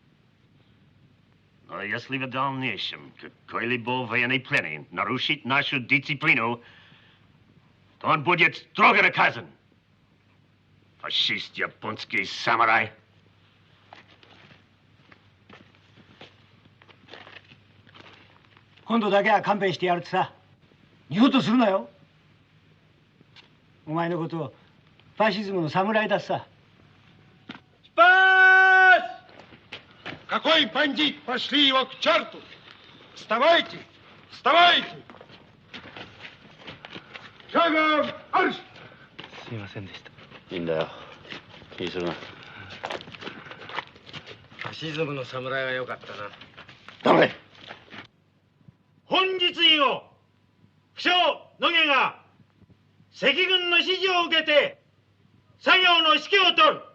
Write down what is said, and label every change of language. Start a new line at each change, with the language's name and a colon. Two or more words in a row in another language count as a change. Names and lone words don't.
Russian: Но если в дальнейшем какой-либо военнопленный нарушит нашу дисциплину, то он будет строго наказан. Фашист японский самурай.
Japanese: Конду だけは勘弁してやるってさ。二度とするなよ。お前のことをファシズムの侍だってさ。
Russian: Какой бандит? Пошли его к черту! Вставайте! Вставайте! Шагом марш!
Japanese: すいませんでした。いいんだよ。気にするな。ファシズムの侍が良かったな。黙れ。本日以後、不肖野毛が赤軍の指示を受けて作業の指揮を取る。